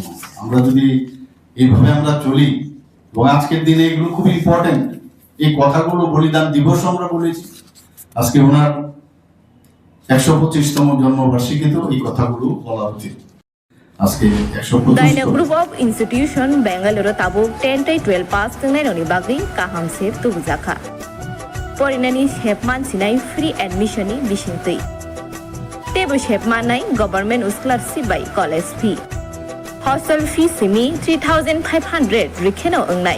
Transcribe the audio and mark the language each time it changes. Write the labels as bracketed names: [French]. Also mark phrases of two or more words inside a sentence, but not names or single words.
[Bangla] আমরা যদি এইভাবে আমরা চলি, এবং আজকের দিনে এগুলো খুব ইম্পর্টেন্ট, এই কথাগুলো বলিদান দিবস আমরা বলেছি, আজকে ওনার 125তম জন্মবার্ষিকীতেও এই কথাগুলো বলা উচিত। আজকে 125 [Kok Borok] Daina Group of Institution Bangalore tabuk 10-12 pass tengnai bagri kaham sep tubujaka. Porinani shepman sinai [English] free admission [Kok Borok] ni bisingtui. Tebu shepman nai [English] government scholarship by college fee. Hostel fee [Kok Borok] simi 3,500 rikheno ongnai.